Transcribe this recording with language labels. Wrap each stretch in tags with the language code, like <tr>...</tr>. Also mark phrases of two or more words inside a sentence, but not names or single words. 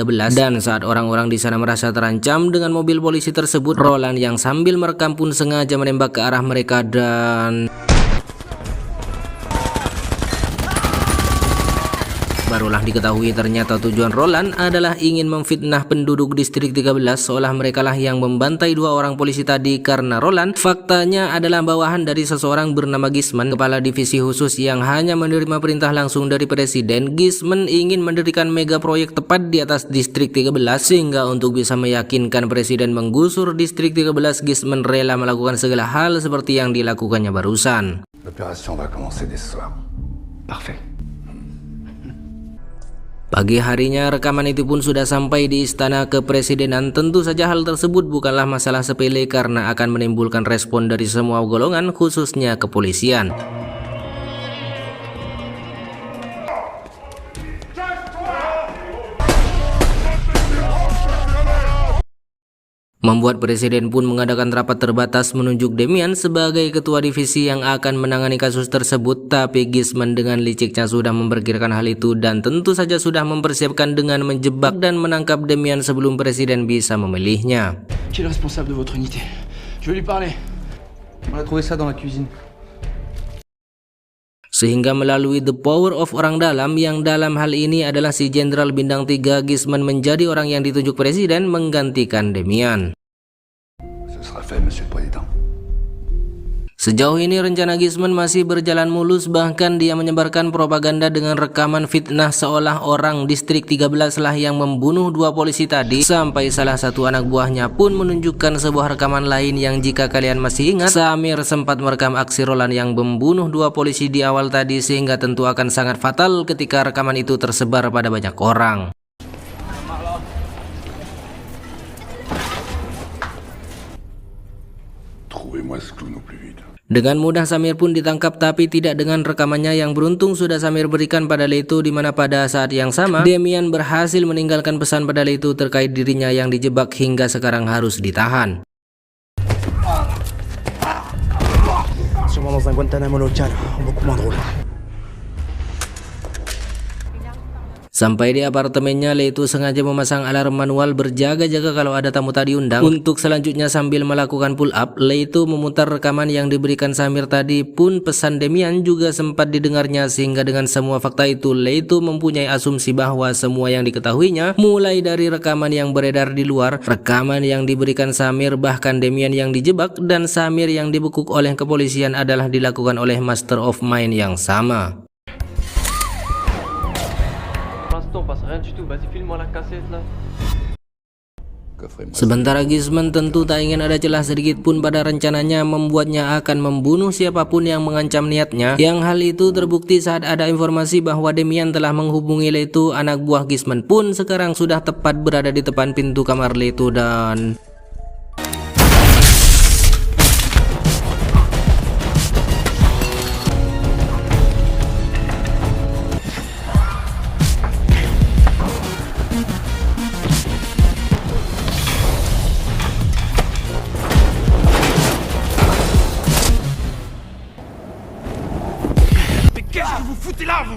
<id>Dan saat orang-orang di sana merasa terancam dengan mobil polisi tersebut, Roland yang sambil merekam pun sengaja menembak ke arah mereka dan barulah diketahui ternyata tujuan Roland adalah ingin memfitnah penduduk distrik 13 seolah merekalah yang membantai dua orang polisi tadi, karena Roland faktanya adalah bawahan dari seseorang bernama Gisman, kepala divisi khusus yang hanya menerima perintah langsung dari presiden. Gisman ingin mendirikan mega proyek tepat di atas distrik 13, sehingga untuk bisa meyakinkan presiden menggusur distrik 13, Gisman rela melakukan segala hal seperti yang dilakukannya barusan.</id> <fr>L'opération va commencer dès ce soir. Parfait.</fr> <id>Pagi harinya rekaman itu pun sudah sampai di istana kepresidenan. Tentu saja hal tersebut bukanlah masalah sepele karena akan menimbulkan respon dari semua golongan, khususnya kepolisian. Membuat presiden pun mengadakan rapat terbatas menunjuk Damian sebagai ketua divisi yang akan menangani kasus tersebut. Tapi Gisman dengan liciknya sudah memperkirakan hal itu dan tentu saja sudah mempersiapkan dengan menjebak dan menangkap Damian sebelum presiden bisa memilihnya.</id> <fr>Qui est le responsable de votre unité? Je vais lui parler. On a trouvé ça dans la cuisine.</fr> <id>Sehingga melalui</id> <en>the power of</en> <id>orang dalam, yang dalam hal ini adalah si Jenderal Bintang 3, Gisman menjadi orang yang ditunjuk presiden menggantikan Damian.</id> <fr>Ce sera fait, Monsieur le Président.</fr> <id>Sejauh ini rencana Gisman masih berjalan mulus, bahkan dia menyebarkan propaganda dengan rekaman fitnah seolah orang distrik 13 lah yang membunuh dua polisi tadi, sampai salah satu anak buahnya pun menunjukkan sebuah rekaman lain yang jika kalian masih ingat, Samir sempat merekam aksi Roland yang membunuh dua polisi di awal tadi, sehingga tentu akan sangat fatal ketika rekaman itu tersebar pada banyak orang.</id> <fr>Trouvez-moi ce clown au plus vite.</fr> <id>Dengan mudah Samir pun ditangkap, tapi tidak dengan rekamannya yang beruntung sudah Samir berikan pada Leto, di mana pada saat yang sama Damian berhasil meninggalkan pesan pada Leto terkait dirinya yang dijebak hingga sekarang harus ditahan.</id> <fr>Sûrement dans un Guantanamo local, beaucoup moins drôle.</fr> <id>Sampai di apartemennya, Leto sengaja memasang alarm manual berjaga-jaga kalau ada tamu tadi undang. Untuk selanjutnya sambil melakukan</id> <en>pull up,</en> <id>Leto memutar rekaman yang diberikan Samir tadi, pun pesan Damian juga sempat didengarnya, sehingga dengan semua fakta itu Leto mempunyai asumsi bahwa semua yang diketahuinya, mulai dari rekaman yang beredar di luar, rekaman yang diberikan Samir, bahkan Damian yang dijebak dan Samir yang dibekuk oleh kepolisian adalah dilakukan oleh</id> <en>Master of Mind</en> <id>yang sama.</id> <fr>Passe rien du tout, vas-y filme-moi la cassette là.</fr> <id>Sementara Gisman tentu tak ingin ada celah sedikit pun pada rencananya membuatnya akan membunuh siapapun yang mengancam niatnya, yang hal itu terbukti saat ada informasi bahwa Damian telah menghubungi Leto. Anak buah Gisman pun sekarang sudah tepat berada di depan pintu kamar Leto dan</id> <fr>Qu'est-ce que vous foutez là, vous?</fr>